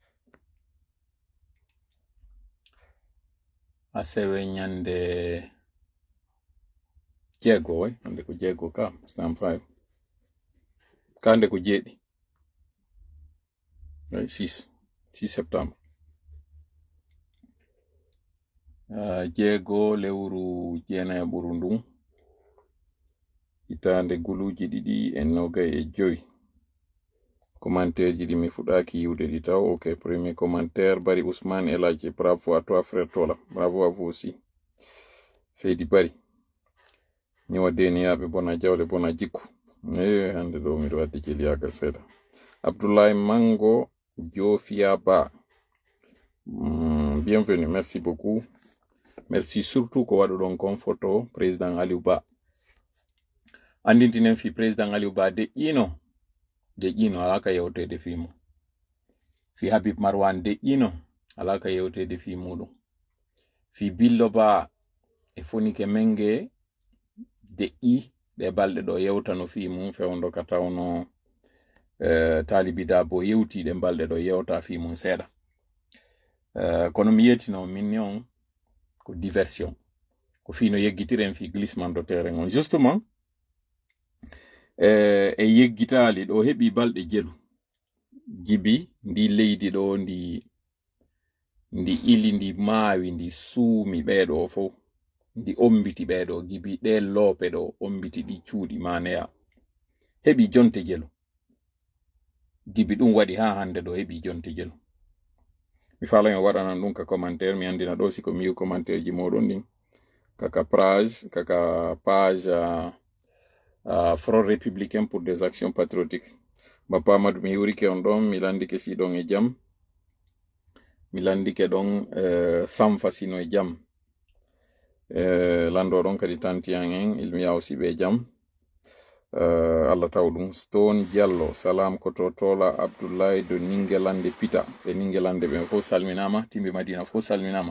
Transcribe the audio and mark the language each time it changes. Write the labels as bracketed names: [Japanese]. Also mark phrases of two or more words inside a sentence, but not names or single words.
[Fula] Asewe nyande jeego way hande ko jeego ka stam 5 kande ko jeedi 6 septembre jeego lewru jeena buru ndum hitande guluji ɗiɗi e noga e joyi. Commentaire ji ɗi mi fuɗaki yiwde ɗi taw. [French] Ok, premier commentaire Bari Ousmane Eladji, bravo à toi frère Tola, bravo à vous aussi. [Fula] Seydi Bari ñewa deniyaɓe bona jawle bona jikku hande ɗo miɗo wadde jeliyagal seeɗa. Abdoulaye Mango Jofia Ba, [French] bienvenue, merci beaucoup. Merci surtout [Fula] ko waɗuɗon kon photo président Aliou Ba. Andintinen fi président Aliou Ba de ƴino alaka yewtede fi mum. Fi Habib Marwan de ƴino alaka yewtede fi muɗum. Fi Billo Ba e Fonike Menge de ɗe balɗe ɗo yewtano fi mum fewndo ka tawno Talibi Dabo yewti ɗe balɗe ɗo yewta fi mum seeɗa. Kono mi yetino min on ko diversion ko fino yeggitiren fi [French] glissement de terrain [Fula] on justement e yeggitali ɗo heɓi balɗe jelu gibi ndi leydi ɗo ndi ili ndi maawi ndi suumi ɓeɗo fo ndi ombiti ɓeɗo gibi ɗe loope ɗo ombiti ɗi cuuɗi maneya heɓi jonte jelu gibi ɗum waɗi ha hande ɗo heɓi jonte jelu. Mi faala yo waɗanan ɗum ka commentaire mi andina ɗo siko mi yiw commentaire ji moɗon ɗin kaka page Front républicain pour des actions patriotiques. Bapa Amadou mi hiwrike on ɗon mi landike siɗon e jam mi landike ɗon Samfa sino e jam lando ɗon kadi tantiyan en ilmiya aussi ɓe jam. Allah taw ɗum Stone Diallo salam koto Tola Abdoulaye do Ningelande Pita e Ningelande ɓe fof salminama, timɓe Madina fof salminama.